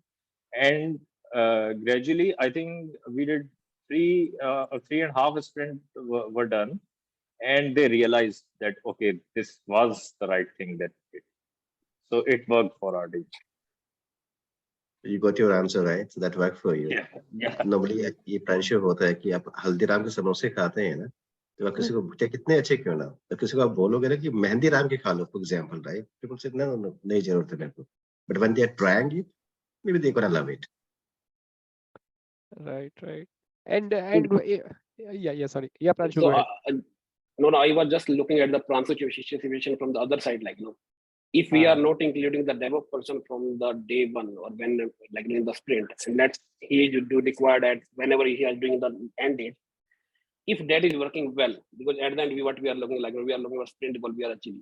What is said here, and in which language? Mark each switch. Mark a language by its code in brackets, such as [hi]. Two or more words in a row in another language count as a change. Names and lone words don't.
[en] And gradually, I think we did 3.5 sprint were done, and they realized that, okay, this was the right thing that we did. So it worked for our team. You got your answer right. So that worked for you. Yeah. [hi] Normally ये प्रांशु होता है कि आप हल्दीराम के समोसे खाते हैं ना, तो आप किसी को चाहे कितने अच्छे क्यों ना, तो किसी को आप बोलोगे ना कि मेहंदी राम के खा लो, [en] for example, right? People say no, [hi] नहीं जरूरत है मेरे को. [en] But when they are trying it, maybe they're gonna love it. Right. And sorry. Yeah, Pranshu, So go ahead. no, I was just looking at the Pransu situation from the other side. Like, if we are not including the DevOps person from the day one or when, like in the sprint, and let's he do require that whenever he is doing the end date, if that is working well, because at the end what we are looking like, we are looking for sprint goal we are achieving.